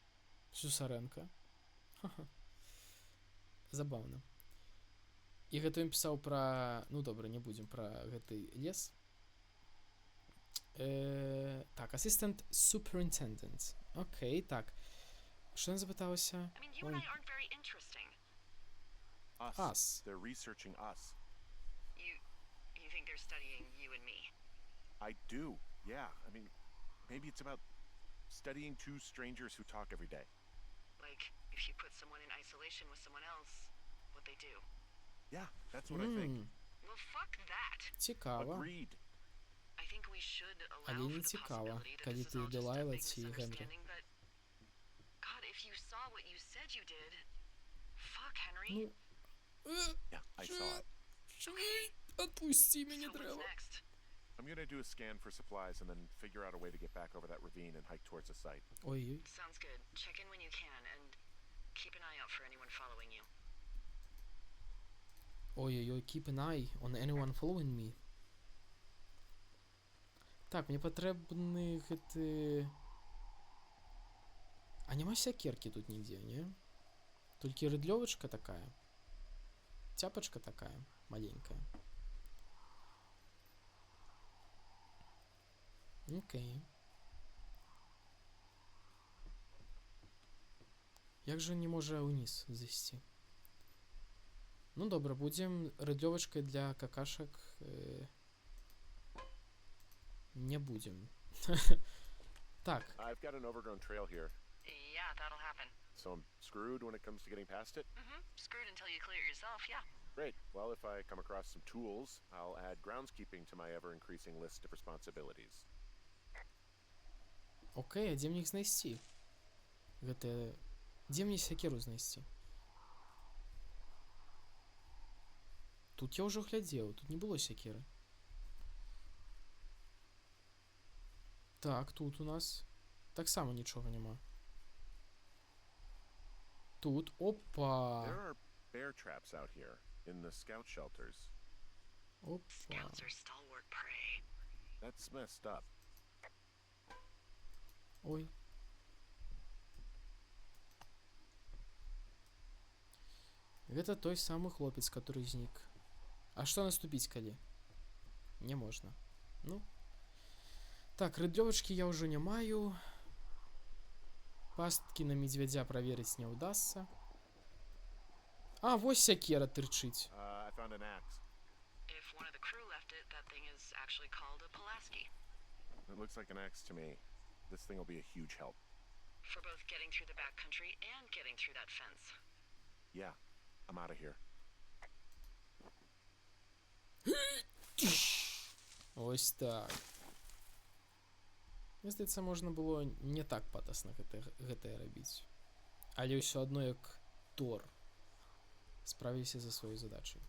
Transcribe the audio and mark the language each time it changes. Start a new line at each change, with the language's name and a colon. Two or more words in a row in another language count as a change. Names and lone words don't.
Belarusian: Забаўна. І гэта ён пісаў пра... Ну, добра, не будзем пра гэты лес. Так,
English: Assistant Superintendent.
Belarusian: Окей, так. Што ён запыталася?
English: I mean, you and I aren't very interesting. Us. They're researching us. You think they're studying you and me? I do. Yeah. I mean, maybe it's about studying two strangers who talk every day. Like, if you put someone in isolation with someone else, what they do. Yeah, that's what I think. Well, fuck that.
Belarusian: Цікава.
English: Agreed. I think we should allow
Belarusian: Але
English: for
Belarusian: не
English: the
Belarusian: цікава,
English: possibility that
Belarusian: калі
English: this is
Belarusian: ти
English: all just a
Belarusian: Делайла
English: big
Belarusian: ці Генрі.
English: misunderstanding, but God, if you saw what you said you did, fuck, Henry.
Belarusian: Ну,
English: Yeah, I saw it.
Ukrainian: Отпусти мене,
English: So what's
Belarusian: треба.
English: next? I'm gonna do a scan for supplies and then figure out a way to get back over that ravine and hike towards the site. Ой-ой. Sounds good. Check in when you can and keep an eye out for anyone following you. Ой-ой-ой, keep an eye on anyone following me.
Belarusian: Так, мне патрэбны гэты... А няма сякеркі тут нідзе, не? Толькі рыдлёвачка такая. Цяпачка такая, маленькая. Окей. Як жа не можа ўніз зайсці? Ну добра, будзем рыдлёвачкай для какашак. Не будем. Так.
English: I've got an overgrown trail here, Yeah, that'll happen. so I'm screwed when it comes to getting past it. Screwed until you clear it yourself, yeah. Great. Well, if I come across some tools, I'll add groundskeeping to my ever-increasing list of responsibilities.
Belarusian: Окей, а дзе мне іх знайсці? Гэта... Дзе мне сякеру знайсці? Тут я ўжо глядзеў, тут не было сякеры. Так, тут у нас таксама нічога няма. Тут, опа!
English: There are bear traps out here in the scout shelters. Опа. Scouts are stalwart prey. That's messed up. Ой.
Belarusian: Гэта той самы хлопец, который знік. А што наступіць, калі? Не можна. Ну. Так, рыдлёвачкі я ўжо не маю. Пасткі на медвядзя праверыць не ўдасца. А, вось сякера тырчыць.
English: I found an axe. If one of the crew left it, that thing is actually called a Pulaski. It looks like an axe to me. This thing will be a huge help. For both getting through the backcountry and getting through that fence. Yeah, I'm out of here.
Ukrainian: Ось так.
Belarusian: Мне здаецца, можна было не так патасна гэтае рабіць. Але ўсё адно як Тор справіліся за сваёй задачай.